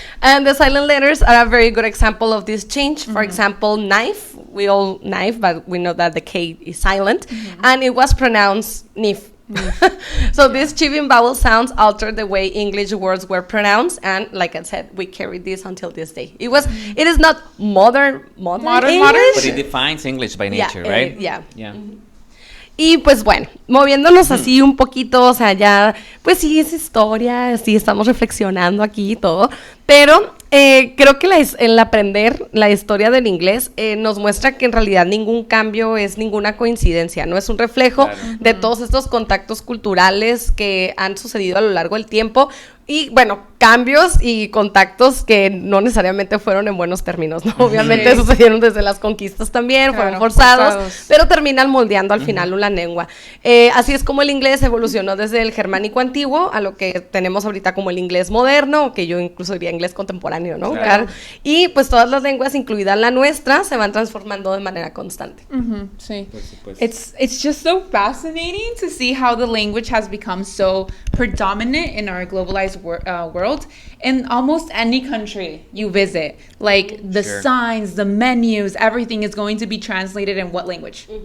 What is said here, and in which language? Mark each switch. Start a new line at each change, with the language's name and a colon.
English: And the silent letters are a very good example of this change. For example, knife, we all knife, but we know that the K is silent, and it was pronounced nif. So these chiving vowel sounds altered the way English words were pronounced, and like I said, we carry this until this day. It is not modern English. But it defines English by nature, right? Yeah. Yeah.
Spanish: Y pues bueno, moviéndonos así un poquito, o sea, ya, pues sí es historia, sí estamos reflexionando aquí y todo, pero creo que el aprender la historia del inglés nos muestra que en realidad ningún cambio es ninguna coincidencia, no es un reflejo de todos estos contactos culturales que han sucedido a lo largo del tiempo. Y bueno, cambios y contactos que no necesariamente fueron en buenos términos, ¿no? Obviamente sucedieron desde las conquistas también, fueron forzados, pero terminan moldeando al final una lengua. Así es como el inglés evolucionó desde el germánico antiguo a lo que tenemos ahorita como el inglés moderno, que yo incluso diría inglés contemporáneo, ¿no? Claro. Y pues todas las lenguas, incluida la nuestra, se van transformando de manera constante. Sí.
English: It's just so fascinating to see how the language has become so predominant in our globalized world in almost any country you visit. Like the signs, the menus, everything is going to be translated in what language?